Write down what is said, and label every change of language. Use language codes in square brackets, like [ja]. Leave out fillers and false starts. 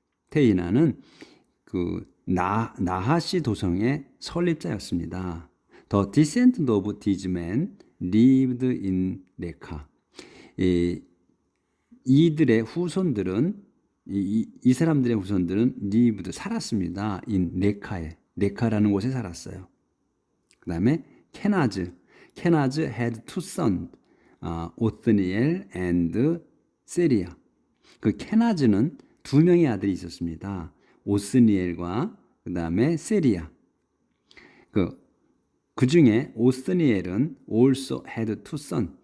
[ko] 테이나는 나하시 도성의 설립자였습니다. [en] The descendants of these men lived in 레카. [ko] 이들의 후손들은 이 사람들의 후손들은 [en] lived [ko] 살았습니다. in 레카라는 곳에 살았어요. 그다음에 케나즈 [en] had two sons, [ko] 오스니엘 and 세리아. 그 케나즈는 두 명의 아들이 있었습니다. 오스니엘과 그 다음에 세리아. 그 중에 오스니엘은 [en] also had two sons.